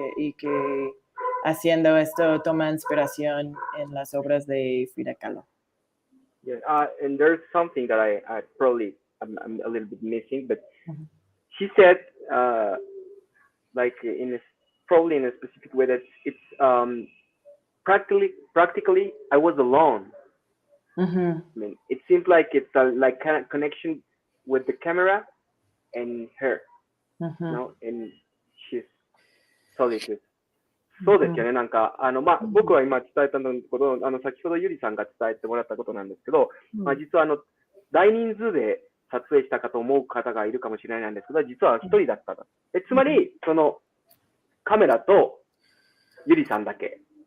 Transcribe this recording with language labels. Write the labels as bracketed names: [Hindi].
[Spanish] Y que haciendo esto toma inspiración en las obras de Frida Kahlo. [English] Yeah, and there's something that I probably I'm a little bit missing, but she said, like probably in a specific way, that it's practically I was alone. I mean, it seems like it's a like kind of connection with the camera and her, no, and she's solitude. [Japanese] そうですよね。なんか、僕は今伝えたのこと、先ほどゆりさんが伝えてもらったことなんですけど、実は大人数で撮影したかと思う方がいるかもしれないんですけど、実は一人だったと。つまり、その、カメラとゆりさんだけ